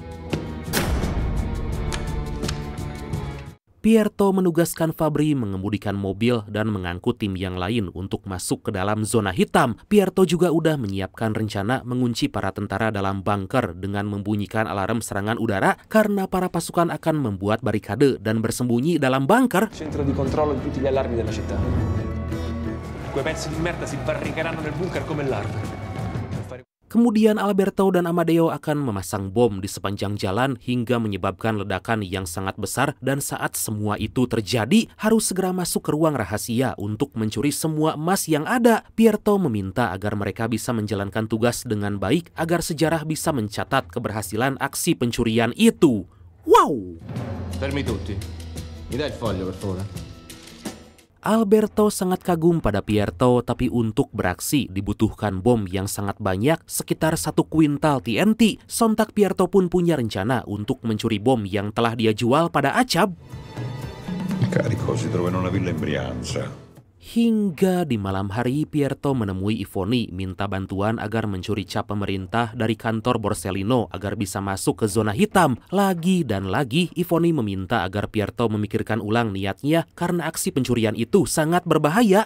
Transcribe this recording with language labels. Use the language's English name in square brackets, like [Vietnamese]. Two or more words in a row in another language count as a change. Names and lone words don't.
[Indonesian] Pierto menugaskan Fabri mengemudikan mobil dan mengangkut tim yang lain untuk masuk ke dalam zona hitam. Pierto juga udah menyiapkan rencana mengunci para tentara dalam bunker dengan membunyikan alarm serangan udara karena para pasukan akan membuat barikade dan bersembunyi dalam bunker. [Italian] Centro di controllo di tutti gli allarmi della città. Quei pezzi di merda si barricheranno nel bunker come larve. [Indonesian] Kemudian Alberto dan Amadeo akan memasang bom di sepanjang jalan hingga menyebabkan ledakan yang sangat besar dan saat semua itu terjadi harus segera masuk ke ruang rahasia untuk mencuri semua emas yang ada. Pierto meminta agar mereka bisa menjalankan tugas dengan baik agar sejarah bisa mencatat keberhasilan aksi pencurian itu. Wow! [Italian] Fermi tutti. Mi dai il foglio per favore? [Indonesian] Alberto sangat kagum pada Pierto, tapi untuk beraksi dibutuhkan bom yang sangat banyak, sekitar 1 kuintal TNT. Sontak Pierto pun punya rencana untuk mencuri bom yang telah dia jual pada Acab. [Italian] Il carico si trova in una villa in Brianza. [Indonesian] Hingga di malam hari, Pierto menemui Ivoni minta bantuan agar mencuri cap pemerintah dari kantor Borsellino agar bisa masuk ke zona hitam. Lagi dan lagi, Ivoni meminta agar Pierto memikirkan ulang niatnya karena aksi pencurian itu sangat berbahaya.